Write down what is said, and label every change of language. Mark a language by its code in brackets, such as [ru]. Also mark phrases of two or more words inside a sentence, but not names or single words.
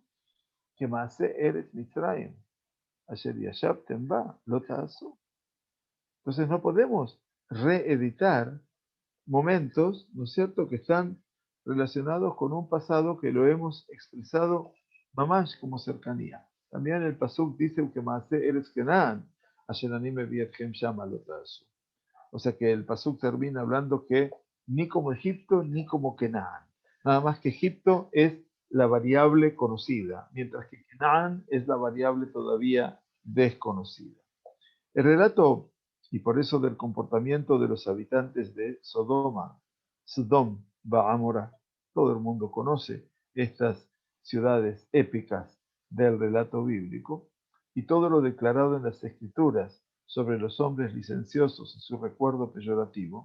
[he] כמעשה ארץ מצרים אשר ישבתם בה לא תעשו. [es] Entonces no podemos reeditar momentos, ¿no es cierto?, que están relacionados con un pasado que lo hemos expresado mamash como cercanía. También el pasuk dice que [he] מעשה ארץ כנען, אשר אני מביא אתכם שמה לא תעשו. [es] O sea que el pasuk termina hablando que ni como Egipto ni como Kenan. Nada más que Egipto es la variable conocida, mientras que Kenan es la variable todavía desconocida. El relato, y por eso del comportamiento de los habitantes de Sodoma, Sodom, Ba'amora, todo el mundo conoce estas ciudades épicas del relato bíblico, y todo lo declarado en las escrituras sobre los hombres licenciosos y su recuerdo peyorativo.